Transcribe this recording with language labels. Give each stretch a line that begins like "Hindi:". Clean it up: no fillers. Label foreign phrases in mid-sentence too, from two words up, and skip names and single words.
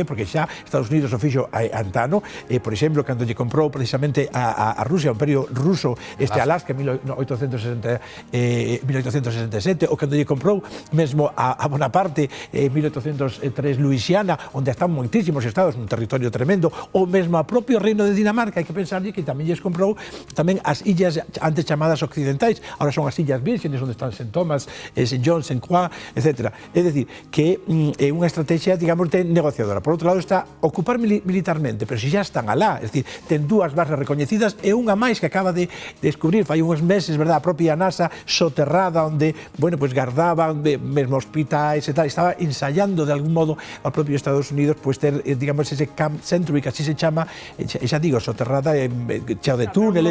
Galician: Porque xa Estados Unidos o fixo antano. Por exemplo, cando lle comprou precisamente a Rusia, o imperio ruso, Alaska en 1867, ou cando lle comprou mesmo a Bonaparte en 1803 Luisiana, onde están moitísimos estados, un territorio tremendo, ou mesmo a propio reino de Dinamarca. Hai que pensarlle que tamén lles comprou tamén as illas antes chamadas occidentais, ahora son as Illas Vírgenes, onde están St. Thomas, St. John, St. Croix, etc. É dicir, que é unha estrategia, digamos, de negociadora. Por outro lado está ocupar militarmente, pero se xa están alá, é dicir, ten dúas bases recoñecidas e unha máis que acaba de descubrir fai uns meses, verdad, a propia NASA soterrada, onde, bueno, pues gardaba mesmo hospitais e tal, estaba ensayando de algún modo ao propio Estados Unidos, pues ter, digamos, ese Camp Century, que así se chama, xa digo, soterrada, cheo de túneles.